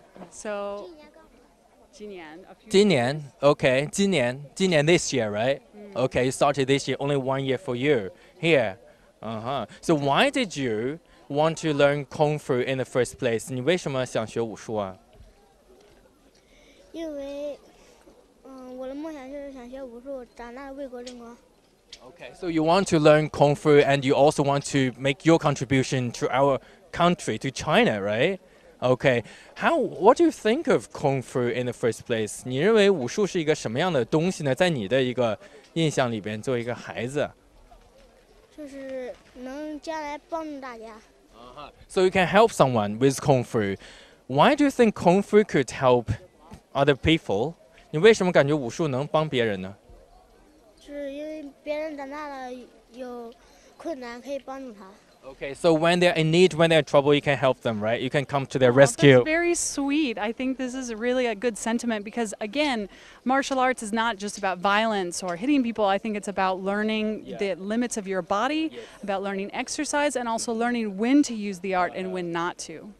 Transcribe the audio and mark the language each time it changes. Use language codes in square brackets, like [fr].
[en] So [zh] 今年 [en] a few [zh] 今年, [en] okay, 今年 this year, right? Okay, you started this year, only 1 year for you here. Uh-huh. So why did you want to learn Kung Fu in the first place? [zh] 你为什么想学武术啊？因为，我的梦想就是想学武术，长大为国争光。 [en] Okay, so you want to learn Kung Fu and you also want to make your contribution to our country, to China, right? Okay, what do you think of Kung Fu in the first place? [zh] 你认为武术是一个什么样的东西呢？在你的一个印象里边，作为一个孩子。就是能将来帮助大家。 [en] So you can help someone with Kung Fu. Why do you think Kung Fu could help other people? [zh] 你为什么感觉武术能帮别人呢？是因为别人长大了有困难，可以帮助他。 [en] Okay, so when they're in need, when they're in trouble, you can help them, right? You can come to their Oh, rescue. That's very sweet. I think this is really a good sentiment because, again, martial arts is not just about violence or hitting people. I think it's about learning the limits of your body, about learning exercise, and also learning when to use the art and when not to.